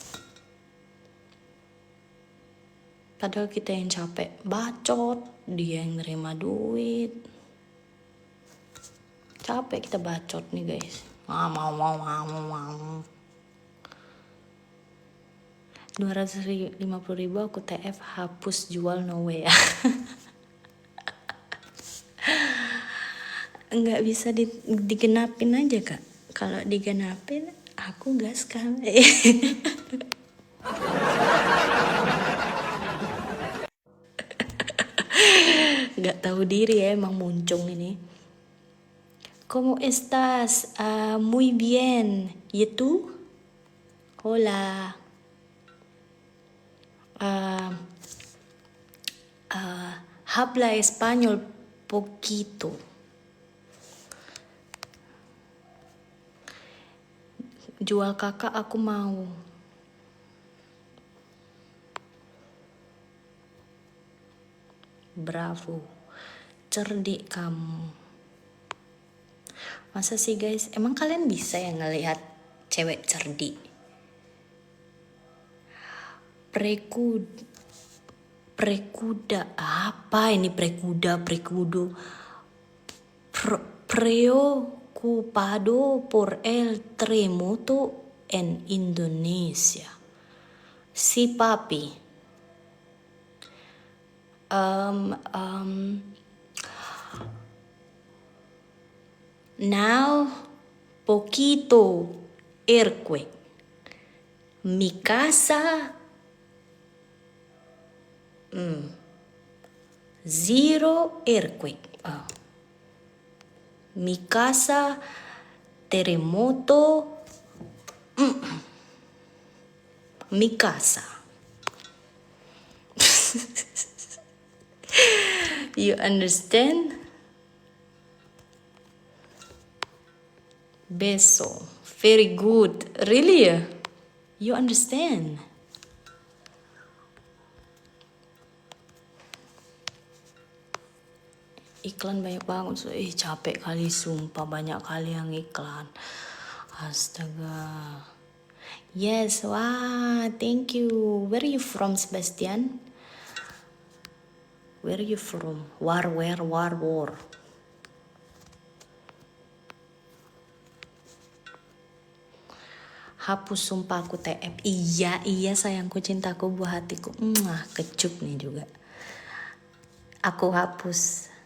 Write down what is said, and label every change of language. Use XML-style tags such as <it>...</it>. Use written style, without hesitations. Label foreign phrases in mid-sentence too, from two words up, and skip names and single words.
<id>Padahal kita yang capek bacot, dia yang nerima duit. Capek kita bacot nih guys. Mau. 250.000 aku TF, hapus, jual,</id> <en>no way ya.</en> <id>Nggak bisa digenapin aja kak. Kalau digenapin aku gas kan. Nggak tahu diri ya emang muncung ini.</id> <es>¿Cómo estás? Muy bien. ¿Y tú? Hola. Habla español poquito.</es> <id>Jual kakak aku mau. Bravo. Cerdik kamu. Masa sih guys? Emang kalian bisa ya ngelihat cewek cerdik? Prekuda. Apa ini prekudo?</id> <es>Preocupado por el terremoto en Indonesia. Si papi.</es> <en>Now poquito earthquake.</en> <es>Mi casa</es> <en>zero earthquake.</en> <es>Mi casa terremoto. Mi casa.</es> <en>You understand?</en> <es>Beso.</es> <en>Very good. Really? You understand?</en> <id>Iklan banyak banget. Capek kali sumpah, banyak kali yang iklan. Astaga. Yes, wah,</id> <en>thank you. Where are you from, Sebastian? Where are you from? War.</en> <id>Hapus sumpah aku TF. Iya sayangku, cintaku, buah hatiku. Kecup nih juga. Aku hapus.</id>